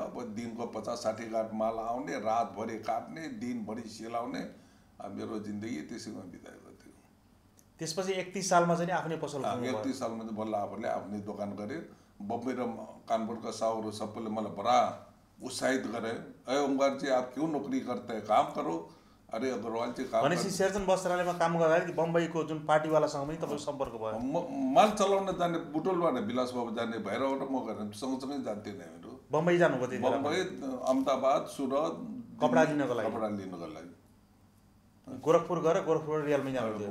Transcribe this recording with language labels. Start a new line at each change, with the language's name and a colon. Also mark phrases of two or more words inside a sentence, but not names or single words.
Nepali: अब दिनको 50-60 गाँठ माल आउने, रातभरि काट्ने, दिनभरि सेलाउने, मेरो जिन्दगी त्यसैमा बिताएको थियो। त्यसपछि 31 सालमा चाहिँ आफ्नै पसल 31 सालमा चाहिँ बल्ल आफूले आफ्नै दोकान गरेँ। बम्बई र कानपुरका साहुहरू सबैले मलाई बडा उत्साहित गरे,
Hindi: अरे ओमकार जी आप क्यों नौकरी करते हैं, काम करो। अरे अग्रवाल जी काम
Nepali: भनेपछि सिर्जन बस्त्रालयमा काम गर्दाखेरि बम्बईको जुन पार्टीवालासँग पनि तपाईँको सम्पर्क भयो? माल चलाउन जाने बुटोलबाट विलास बाबु जाने भैरवबाट म गरेँ, सँगसँगै जान्थेँ नि हामीहरू। बम्बई जानुभयो? बम्बई, अहमदाबाद, सुरत कपडा लिनको लागि? कपडा लिनको लागि। गोरखपुर गएर गोरखपुरबाट रियलमै जानुहुन्थ्यो?